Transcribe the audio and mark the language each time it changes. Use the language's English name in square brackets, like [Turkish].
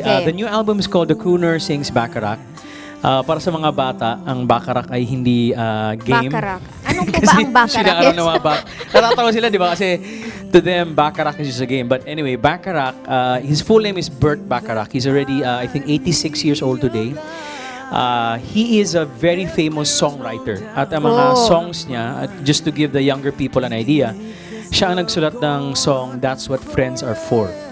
[English] The new album is called The Crooner Sings Bacharach. [Filipino] Para sa mga bata, ang Bacharach ay hindi game. Bacharach. Anong po ba ang Bacharach? Kasi natatawa sila, di ba? [English] Kasi to them, Bacharach is just a game. But anyway, Bacharach, his full name is Burt Bacharach. He's already, I think, 86 years old today. He is a very famous songwriter. [Filipino] At ang mga songs niya, [English] just to give the younger people an idea, [Filipino] siya ang nagsulat ng song, [English] That's What Friends Are For.